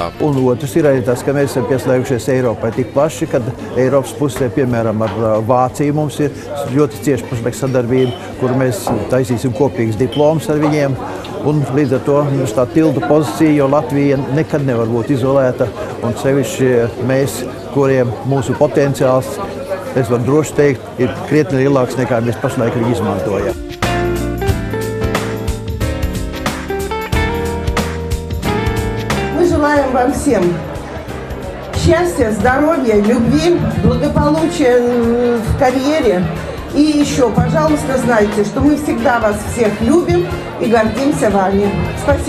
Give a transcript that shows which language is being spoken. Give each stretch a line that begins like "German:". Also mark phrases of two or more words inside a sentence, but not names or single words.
Latvian: Un otrs ir arī tas, ka mēs esam pieslēgušies Eiropai tik plaši, kad Eiropas pusē, piemēram, ar Vāciju mums ir ļoti cieša pašlaik sadarbība, kur mēs taisīsim kopīgas diplomas ar viņiem. Un līdz ar to mums tā tildu pozīcija, jo Latvija nekad nevar būt izolēta, un sevišķi mēs, kuriem mūsu potenciāls, es varu droši teikt, ir krietni lielāks nekā mēs pašlaik arī izmantojam.
Russian: Мы желаем вам всем счастья, здоровья, любви, благополучия в карьере. И еще, пожалуйста, знайте, что мы всегда вас всех любим и гордимся вами.